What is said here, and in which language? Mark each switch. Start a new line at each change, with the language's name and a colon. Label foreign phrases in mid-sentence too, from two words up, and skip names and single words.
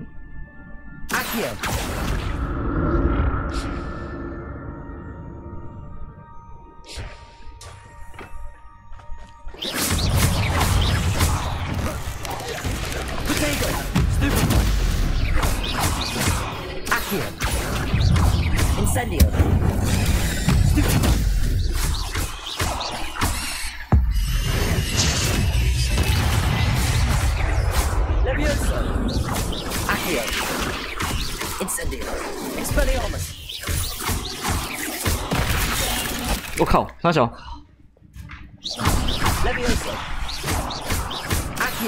English: Accio. Potato. Stupid one. Accio. Incendio. Stupid one. Levioso. Accio. Incendio. Expelliarmus.
Chinese: 我靠，三小。
English: Levioso. Accio.